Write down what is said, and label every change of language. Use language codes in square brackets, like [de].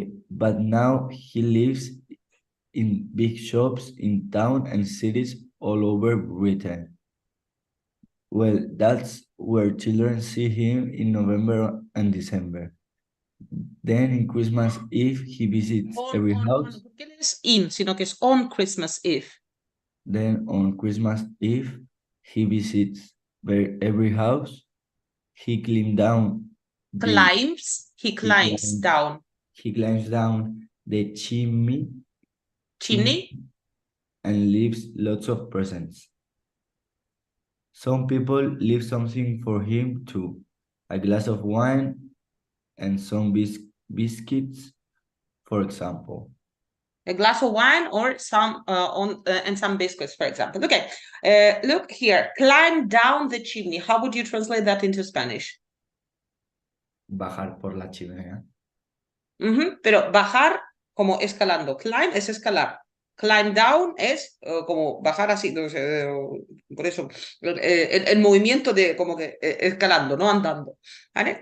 [en] But now he lives in big shops in town and cities all over Britain. Well, that's where children see him in November and December. Then in Christmas Eve, he visits every house. [es] ¿Por qué lees in, sino que es [en] on Christmas Eve? Then on Christmas Eve, he visits every house. He climbs down. He climbs down. He climbs down the chimney. And leaves lots of presents. Some people leave something for him too, a glass of wine and some biscuits, for example. A glass of wine or some and some biscuits, for example. Okay, look here. Climb down the chimney. How would you translate that into Spanish? [es] Bajar por la chimenea. Pero bajar como escalando. Climb es escalar. Climb down es como bajar así, no sé, por eso, el movimiento de como que escalando, no andando. ¿Vale?